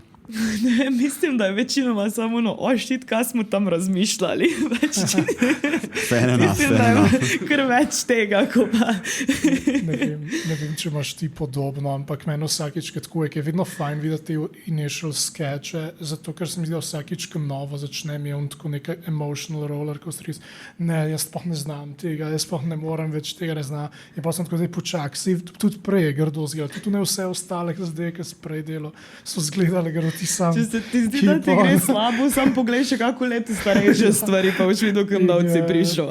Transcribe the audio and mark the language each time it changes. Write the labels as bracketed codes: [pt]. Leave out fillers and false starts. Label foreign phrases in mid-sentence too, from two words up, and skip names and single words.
[sl] Ne, mislim, da je večinoma samo shit, kaj smo tam razmišljali. Mislim, da je kar več tega, ko pa... Ne vem, če imaš ti podobno, ampak meni vsakič, je vedno fajn videti [en] initial sketche, [sl] zato ker se mi zdi, da vsakič, ko novo začnem, je on tako neka [en] emotional roller coaster. [sl] Ne, jaz pa ne znam tega, jaz pa ne morem več tega, ne znam. In pa sem tako zdaj počak, tudi prej je grdo zgledal, tudi ne vse ostale, zdaj, ki so prej delo, so zgledali grdo. Če se ti zdi, da ti gre slabo, sam poglej še kako leto starejše stvari, pa už vidu, kam davci prišel.